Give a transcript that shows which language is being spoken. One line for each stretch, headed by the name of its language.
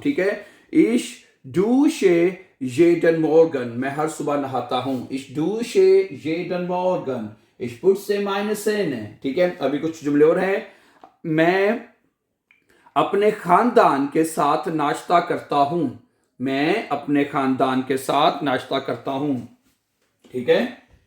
Hindi: ठीक है,
German: ich dusche jeden Morgen,
Hindi: मैं हर सुबह नहाता हूं।
German: ich dusche jeden Morgen, ich putze meine Zähne, ठीक है।
Hindi: अभी कुछ जुमले और हैं, मैं अपने खानदान के साथ नाश्ता करता हूं। मैं अपने खानदान के साथ नाश्ता करता हूं, ठीक है।